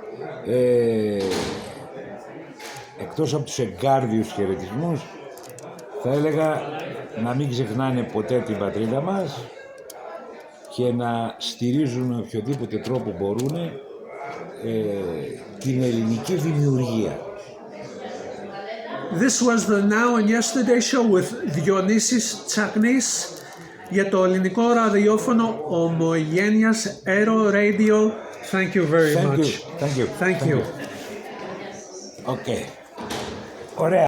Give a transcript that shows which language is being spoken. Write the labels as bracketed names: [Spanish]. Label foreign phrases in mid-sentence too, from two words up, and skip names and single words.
[Greek] Εκτός από τους εγκάρδιους χαιρετισμούς, θα έλεγα να μην ξεχνάνε ποτέ την πατρίδα μας και να στηρίζουν με οποιοδήποτε τρόπο μπορούν την ελληνική δημιουργία. [English] This was the Now and Yesterday show with Dionysis Tsaknis [Greek] για το ελληνικό ραδιόφωνο Ομογένειας Aero Radio. [English] Thank you very much. Thank you. Thank you. [Greek] Okay. Ωραία.